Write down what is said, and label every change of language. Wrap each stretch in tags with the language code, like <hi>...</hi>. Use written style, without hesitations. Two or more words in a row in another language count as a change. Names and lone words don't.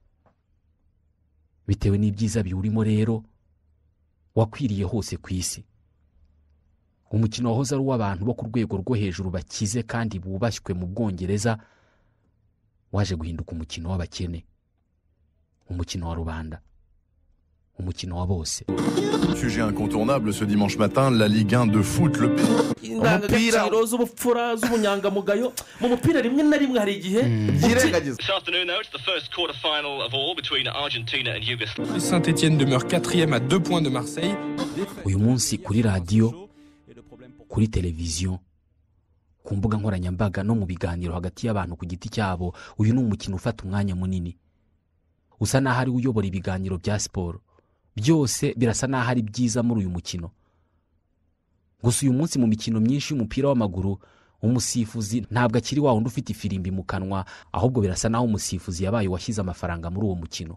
<rw>Bitewe n'ibyiza biwurimo rero wakwiriye hose ku isi. Umukino wahoze ari uw'abantu bo ku rwego rwo hejuru bakize kandi bubashywe mu Bwongereza waje guhinduka umukino w'abakene, umukino wa rubanda, umukino wa bose.</rw> <fr>Sujet incontournable ce dimanche matin, la Ligue 1 de foot, le</fr> <rw>indangagaciro z'ubupfura z'ubunyangamugayo mu mupira rimwe na rimwe hari igihe yirengagiza.</rw> <en>This afternoon, though, it's the first quarter-final of all between Argentina and Yugoslavia.</en> <fr>Saint-Etienne demeure 4e à 2 points de Marseille.</fr> <rw>Uyu munsi kuri radio, kuri televiziyo, ku mbuga nkoranyambaga no mu biganiro hagati y'abantu ku giti cyabo. Uyu ni umukino ufata umwanya munini, usa n'aho ari uyobora ibiganiro bya siporo. Byose birasa n'aho ari byiza muri uyu mukino. Gusa uyu munsi mu mikino myinshi y'umupira w'amaguru, umusifuzi ntabwo akiri wa wundi ufite ifirimbi mu kanwa, ahubwo birasa n'aho umusifuzi yabaye washyize amafaranga muri uwo mukino.</rw>